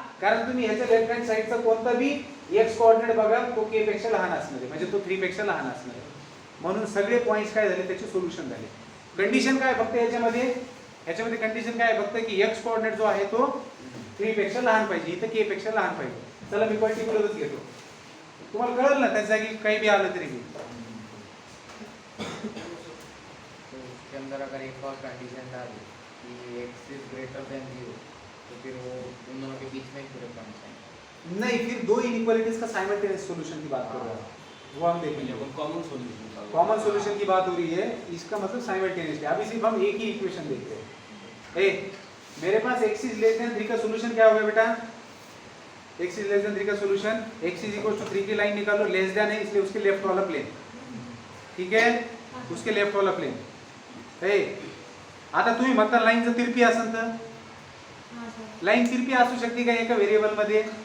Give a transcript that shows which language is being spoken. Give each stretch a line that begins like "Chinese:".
Marathi: कारण तुम्ही ह्याच्या लेफ्ट हँड साइडचा कोणता बी x कोऑर्डिनेट बघा, तो k पेक्षा लहान असणार आहे, म्हणजे तो 3 पेक्षा लहान असणार आहे. म्हणून सगळे पॉइंट्स काय झाले, त्याचे सोल्युशन झाले. कंडिशन काय फक्त याच्यामध्ये कंडिशन काय फक्त की x कोऑर्डिनेट जो आहे तो 3 पेक्षा लहान पाहिजे, इथे k पेक्षा लहान पाहिजे. चला मी पर्टिक्युलरच घेतो, तुम्हाला कळलं ना, त्या जागी काही भी आलं तरी भी.
Hindi: उसके अंदर अगर एक और कंडीशन डाल कि x इज ग्रेटर देन 0 तो फिर वो उन दोनों के बीच में ही पूरे पॉइंट्स हैं. नहीं, फिर दो इनइक्वालिटीज का साइमल्टेनियस सॉल्यूशन की बात कर रहा हूं, वो हम देखेंगे. कॉमन सॉल्यूशन की बात हो रही है, इसका मतलब साइमल्टेनियसली. अभी सिर्फ हम एक ही इक्वेशन देखते हैं. मेरे पास x इज लेस देन 3 का सॉल्यूशन क्या होगा बेटा, x इज लेस देन 3 का solution, x is equal to 3 की लाइन निकालो, लेस देन है इसलिए उसके लेफ्ट वाला प्लेन. ठीक है, उसके लेफ्ट वाला प्लेन.
Marathi: आता तुम्ही म्हणता लाईन जर तिरपी असेल तर लाईन तिरपी असू शकते का एका व्हेरिएबल मध्ये?